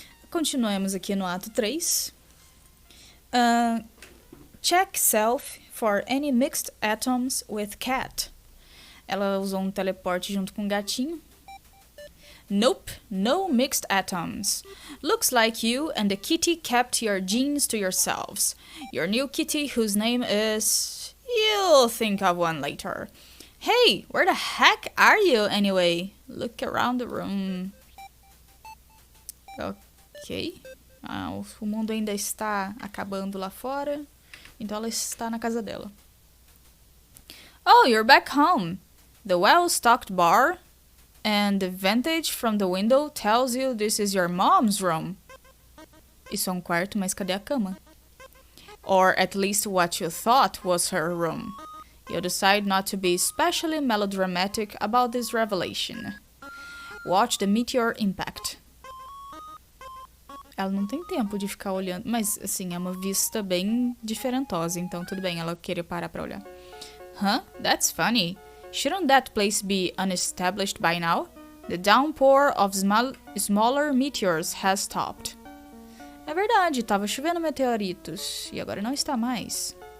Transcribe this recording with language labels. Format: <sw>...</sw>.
<pt>Continuemos aqui no ato 3.</pt> <en>Check self for any mixed atoms with cat.</en> <pt>Ela usou um teleporte junto com um gatinho.</pt> <en>Nope, no mixed atoms. Looks like you and the kitty kept your genes to yourselves. Your new kitty, whose name is... You'll think of one later. Hey, where the heck are you anyway? Look around the room. Ok.</en> <pt>O mundo ainda está acabando lá fora. Então ela está na casa dela.</pt> <en>Oh, you're back home. The well-stocked bar and the vantage from the window tells you this is your mom's room.</en> <pt>Isso é um quarto, mas cadê a cama?</pt> <en>Or at least what you thought was her room. You decide not to be especially melodramatic about this revelation. Watch the meteor impact.</en> <pt>Ela não tem tempo de ficar olhando, mas assim, é uma vista bem diferentosa, então tudo bem ela querer parar pra olhar.</pt> <en>Huh? That's funny. Shouldn't that place be unestablished by now? The downpour of smaller meteors has stopped.</en> <pt>É verdade, tava chovendo meteoritos, e agora não está mais.</pt>